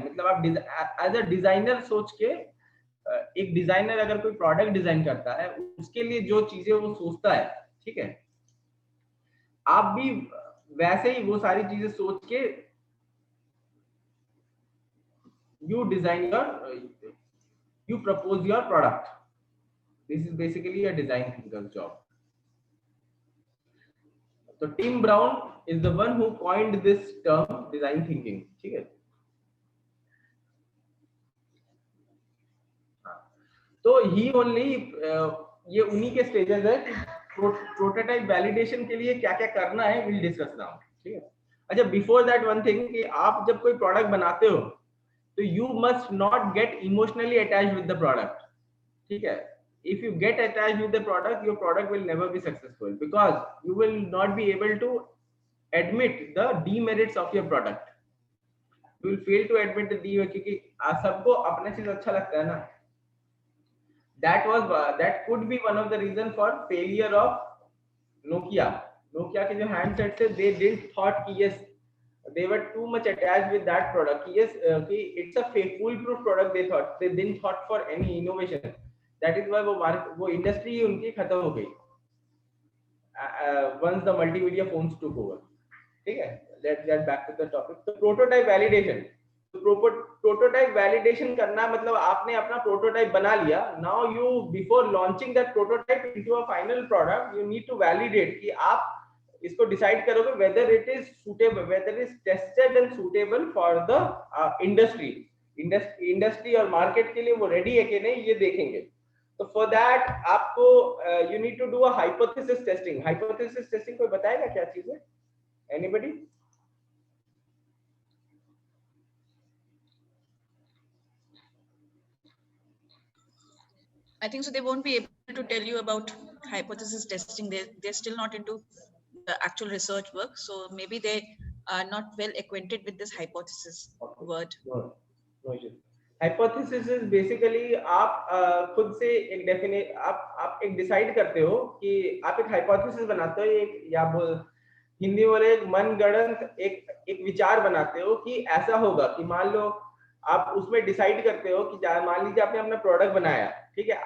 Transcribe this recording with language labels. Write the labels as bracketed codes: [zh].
[hi] मतलब आप as a designer सोच के, एक डिजाइनर अगर कोई प्रोडक्ट डिजाइन करता है, उसके लिए जो चीजें वो सोचता है, ठीक है, आप भी वैसे ही वो सारी चीजें सोच के [en] you design you propose your product. This is basically a design thinker's job. So Tim Brown is the one who coined this term design thinking. [hi] ठीक है, तो ही ओनली ये उन्हीं के स्टेजेस है कि प्रोटोटाइप वैलिडेशन के लिए क्या क्या करना है, [en] will discuss now, [hi] ठीक है। [en] अच्छा, before that one thing [hi] कि आप जब कोई प्रोडक्ट बनाते हो तो [en] you must not get emotionally attached with the product, [hi] ठीक है। [en] If you get attached with the product, your product will never be successful because you will not be able to admit the demerits of your product. You will fail to admit the demerits [hi] क्योंकि सबको अपना चीज अच्छा लगता है ना। [en] That could be one of the reason for failure of Nokia. [hi] Nokia के जो handsets थे, [en] they didn't thought कि yes, they were too much attached with that product. Yes, कि it's a foolproof product. They thought they didn't thought for any innovation. That is why [hi] वो industry उनकी खत्म हो गई [en] once the multimedia phones took over, [hi] ठीक है। [en] Let's get back to the topic. So prototype validation. [hi] तो prototype validation करना मतलब आपने अपना prototype बना लिया. [en] Now you before launching that prototype into a final product, you need to validate [hi] कि आप इसको decide करोगे [en] whether it is suitable, whether it is tested and suitable for the industry. [hi] Industry और market के लिए वो ready है कि नहीं, ये देखेंगे। तो [en] for that [hi] आपको [en] You need to do a hypothesis testing. [hi] Hypothesis testing कोई बताएगा क्या चीज है? [en] Anybody? I think so they won't be able to tell you about hypothesis testing. They're still not into the actual research work, so maybe they are not well acquainted with this hypothesis word. No issue. Hypothesis is basically [hi] आप खुद से एक definite आप एक decide करते हो कि आप एक हाइपोथेसिस बनाते हो, एक या हिंदी बोले एक मनगढ़ंत एक विचार बनाते हो कि ऐसा होगा कि मान लो आप उसमें डिसाइड करते हो कि मान लीजिए आपने अपना प्रोडक्ट बनाया, ठीक है।